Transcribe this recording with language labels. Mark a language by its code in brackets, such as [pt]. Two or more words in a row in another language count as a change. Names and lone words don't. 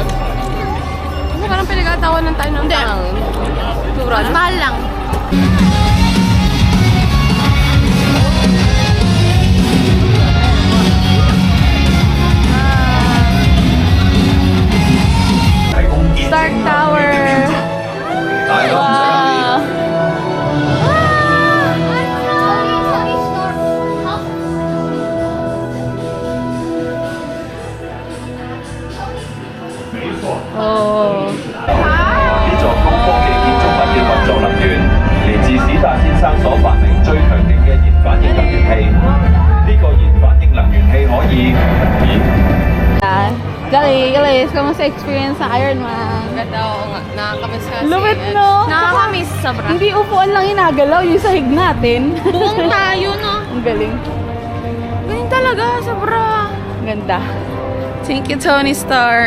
[tl] Kasi parang pinagkatawanan tayo ng tangang. Mas mahal lang. Stark Tower. Wow. [yue] 没錯。 Oh. 呢座高科技建築物嘅運作能源嚟自史達先生所發明最強勁嘅熱反應能源器。呢個熱反應能源器可以 [tl] Galis, kamusta experience sa Ironman? Ganda ako nga. Nakakamiss kasi. Lupit, no? Nakakamiss sobra. Hindi upuan lang inagalaw, yung sahig natin. Buong tayo, no? Ang galing. Galing talaga, sobra. Ganda. [en] Thank you, Tony Stark.